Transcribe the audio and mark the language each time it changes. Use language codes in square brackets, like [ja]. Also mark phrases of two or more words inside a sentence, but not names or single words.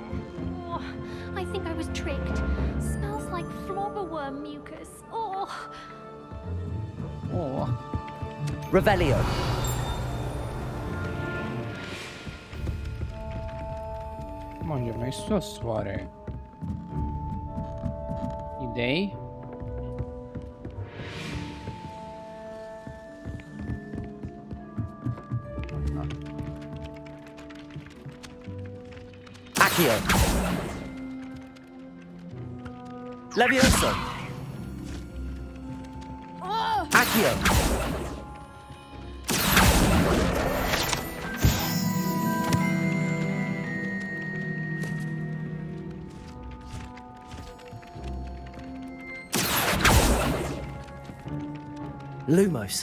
[en] Oh, I think I was tricked. Smells like flobberworm mucus. Oh. Oh. [ro] Revelio. Mangia, mai sus, oare? Idei? Accio. Levioso. Accio. Lumos.